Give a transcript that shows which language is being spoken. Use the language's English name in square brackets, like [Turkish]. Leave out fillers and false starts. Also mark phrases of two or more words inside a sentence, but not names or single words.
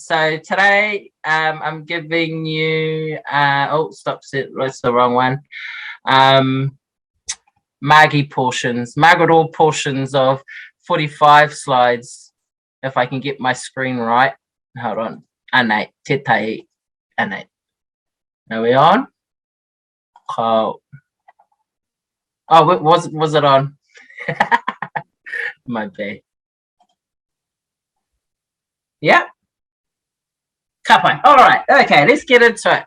[English] So today I'm giving you that's the wrong one. Margaret Aull portions of 45 slides, if I can get my screen right. Hold on. [Māori] Anei, te tai, anei. [English] Are we on? Oh, was it on? My bad. Yeah. Kapai. All right. Okay, let's get into it.